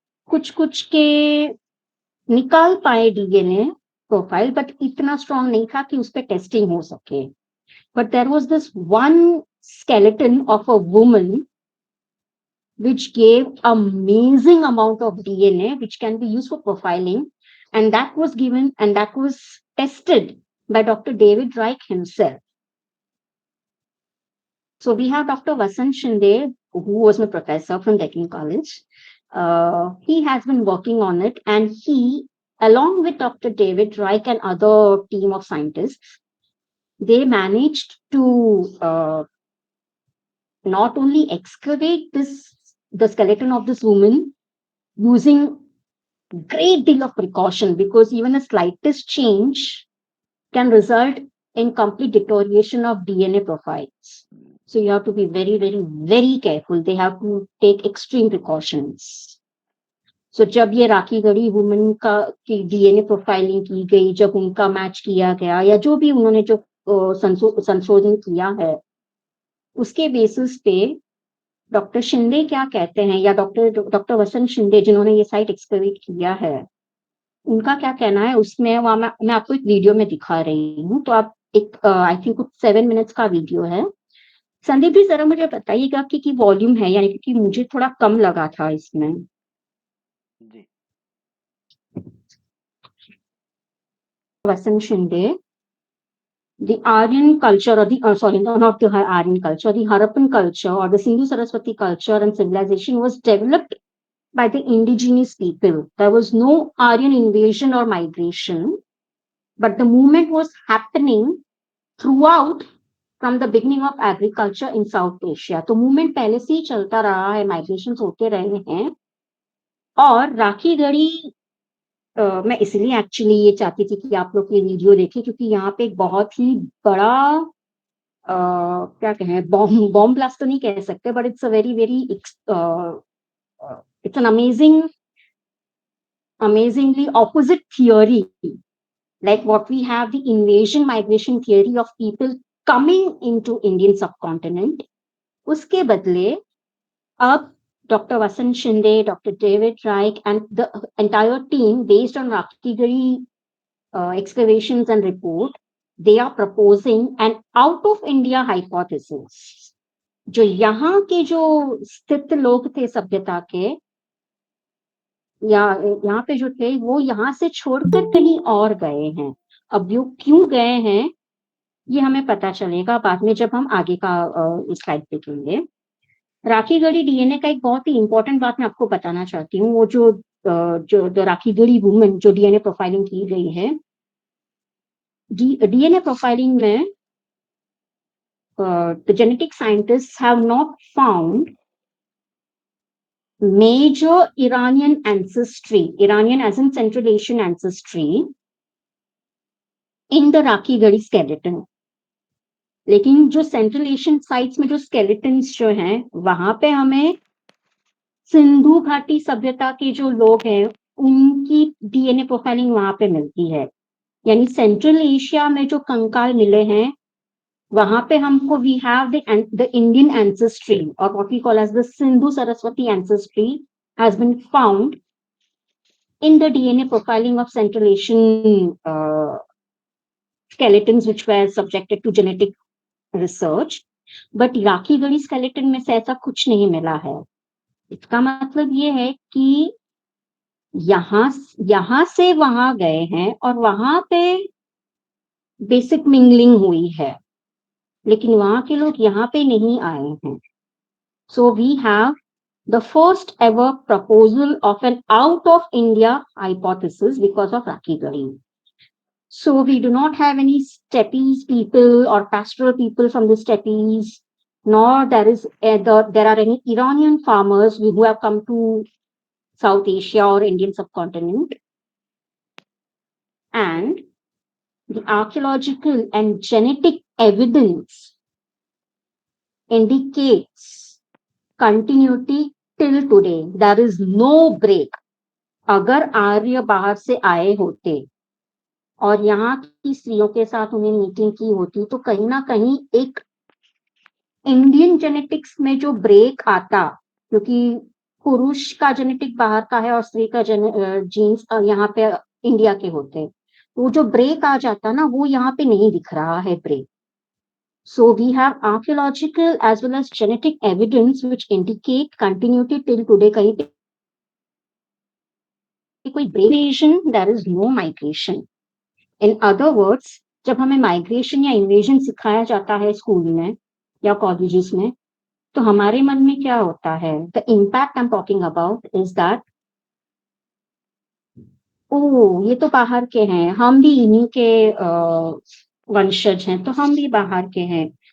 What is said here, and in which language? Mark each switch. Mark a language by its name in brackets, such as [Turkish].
[Hindi] कुछ के निकाल पाए DNA प्रोफाइल, बट इतना स्ट्रॉन्ग नहीं था कि उस पर टेस्टिंग हो सके। [English] But there was this one skeleton of a woman which gave amazing amount of DNA which can be used for profiling, and that was tested by Dr. David Reich himself. So we have Dr. Vasant Shinde, who was my professor from Deccan College. He has been working on it, and he, along with Dr. David Reich and other team of scientists, they managed to not only excavate the skeleton of this woman using great deal of precaution, because even a slightest change can result in complete deterioration of DNA profiles. So you have to be very, very, very careful. They have to take extreme precautions. [Hindi] So जब ये Rakhi Garhi woman का की DNA profiling की गई, जब उनका match किया गया या जो भी उन्होंने जो संशोधन किया है, उसके बेसिस पे डॉक्टर शिंदे क्या कहते हैं, या डॉक्टर वसंत शिंदे जिन्होंने ये साइट एक्सकवेट किया है, उनका क्या कहना है उसमें, वहां मैं आपको एक वीडियो में दिखा रही हूँ। तो आप एक [English] I think [Hindi] कुछ 7 मिनट्स का वीडियो है। संदीप जी जरा मुझे बताइएगा कि वॉल्यूम है, यानी कि मुझे थोड़ा कम लगा था इसमें। जी। Vasant Shinde, the Aryan culture, or the sorry, no, not the Aryan culture, the Harappan culture or the Sindhu Saraswati culture and civilization was developed by the indigenous people. There was no Aryan invasion or migration, but the movement was happening throughout from the beginning of agriculture in South Asia. तो movement पहले से ही चलता रहा है, migrations होते रहे हैं। और राखी गढ़ी मैं इसलिए एक्चुअली ये चाहती थी कि आप लोग ये वीडियो देखें, क्योंकि यहाँ पे एक बहुत ही बड़ा क्या कहें, बॉम्ब ब्लास्ट तो नहीं कह सकते, [English] But it's a very very it's an amazingly opposite theory, like what we have, the invasion migration theory of people coming into Indian subcontinent. [Hindi] उसके बदले अब Dr. [English] Vasant Shinde, Dr. David Reich, and the entire team, based on Rakhi excavations and report, they are proposing an out of India hypothesis. [Hindi] जो यहाँ के जो स्थित लोग थे सभ्यता के, या यहाँ पे जो थे, वो यहाँ से छोड़कर कहीं और गए हैं। अब वो क्यों गए हैं ये हमें पता चलेगा बाद में, जब हम आगे का स्लाइड देखेंगे। राखी गढ़ी डीएनए का एक बहुत ही इंपॉर्टेंट बात मैं आपको बताना चाहती हूँ। वो जो राखी गढ़ी वुमन जो डीएनए प्रोफाइलिंग की गई है, डीएनए प्रोफाइलिंग में [English] the genetic scientists have not found major Iranian ancestry, Iranian as in Central Asian ancestry, in the Rakhi Gadi skeleton. [Hindi] लेकिन जो सेंट्रल एशियन साइट्स में जो स्केलेटन्स जो हैं, वहां पे हमें सिंधु घाटी सभ्यता के जो लोग हैं उनकी डीएनए प्रोफाइलिंग वहां पे मिलती है। यानी सेंट्रल एशिया में जो कंकाल मिले हैं, वहां पे हमको [English] we have the Indian ancestry, और what we call as the Sindhu Saraswati ancestry has been found in the DNA profiling of Central Asian skeletons which were subjected to genetic research, but [Hindi] Rakhi Garhi skeleton में से ऐसा कुछ नहीं मिला है। इसका मतलब ये है कि यहाँ से वहां गए हैं और वहां पे बेसिक मिंगलिंग हुई है, लेकिन वहां के लोग यहाँ पे नहीं आए हैं। [English] So we have the first ever proposal of an out of India hypothesis because of Rakhi Gadi. So we do not have any steppes people or pastoral people from the steppes, nor there are any Iranian farmers who have come to South Asia or Indian subcontinent. And the archaeological and genetic evidence indicates continuity till today. There is no break. [Hindi] अगर आर्य बाहर से आए होते और यहाँ की स्त्रियों के साथ उन्हें मीटिंग की होती, तो कहीं ना कहीं एक इंडियन जेनेटिक्स में जो ब्रेक आता, क्योंकि पुरुष का जेनेटिक बाहर का है और स्त्री का जीन्स यहाँ पे इंडिया के होते, वो जो ब्रेक आ जाता ना, वो यहाँ पे नहीं दिख रहा है break. [English] So we have archaeological as well as genetic evidence which indicate continuity till today. [Hindi] कहीं पे कोई [English] break, there is no migration. In other words, [Hindi] जब हमें माइग्रेशन या इन्वेजन सिखाया जाता है स्कूल में या कॉलेजेस में, तो हमारे मन में क्या होता है? [English] the impact I am talking about is that, [Hindi] ओह! ये तो बाहर के हैं, हम भी इन्हीं के वंशज हैं, तो हम भी बाहर के हैं।